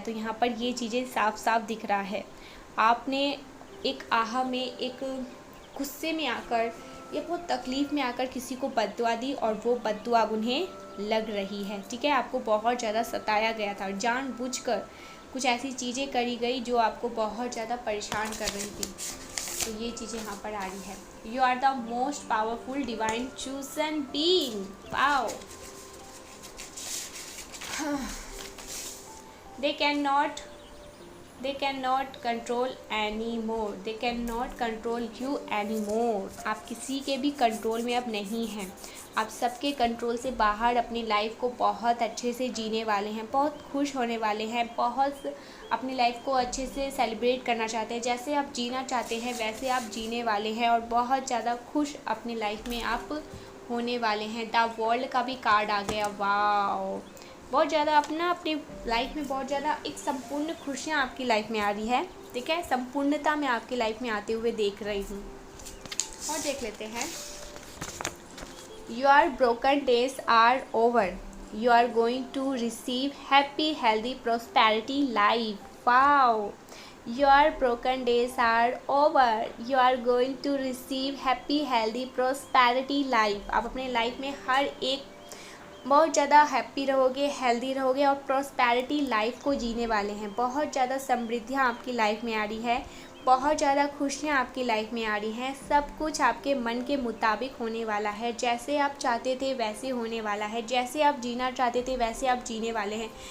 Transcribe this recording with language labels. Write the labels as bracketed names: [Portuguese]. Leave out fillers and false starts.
[Hindi] तो यहाँ पर ये चीज़ें साफ साफ दिख रहा है। आपने एक आह में, एक गुस्से में आकर या बहुत तकलीफ़ में आकर किसी को बद्दुआ दी और वो बद्दुआ उन्हें लग रही है, ठीक है। आपको बहुत ज़्यादा सताया गया था, जानबूझकर कुछ ऐसी चीज़ें करी गई जो आपको बहुत ज़्यादा परेशान कर रही थी। तो ये चीज़ें यहाँ पर आ रही है। [English] You are the most powerful divine chosen being. Wow. They cannot control anymore. They cannot control you anymore. [Hindi] आप किसी के भी कंट्रोल में अब नहीं हैं। आप सबके कंट्रोल से बाहर अपनी लाइफ को बहुत अच्छे से जीने वाले हैं, बहुत खुश होने वाले हैं, बहुत अपनी लाइफ को अच्छे से सेलिब्रेट करना चाहते हैं। जैसे आप जीना चाहते हैं वैसे आप जीने वाले हैं और बहुत ज़्यादा खुश अपनी लाइफ में आप होने वाले हैं। द वर्ल्ड का भी कार्ड आ गया। वाओ, बहुत ज़्यादा अपनी लाइफ में बहुत ज़्यादा एक संपूर्ण खुशियाँ आपकी लाइफ में आ रही है, ठीक है। संपूर्णता में आपकी लाइफ में आते हुए देख रही हूँ। और देख लेते हैं। [English] Your broken days are over. You are going to receive happy, healthy, prosperity life. Wow. Your broken days are over. You are going to receive happy, healthy, prosperity life. [Hindi] आप अपने लाइफ में हर एक बहुत ज़्यादा हैप्पी रहोगे, healthy रहोगे और prosperity life को जीने वाले हैं। बहुत ज़्यादा समृद्धियाँ आपकी लाइफ में आ रही है, बहुत ज़्यादा खुशियाँ आपकी लाइफ में आ रही हैं। सब कुछ आपके मन के मुताबिक होने वाला है, जैसे आप चाहते थे वैसे होने वाला है, जैसे आप जीना चाहते थे वैसे आप जीने वाले हैं।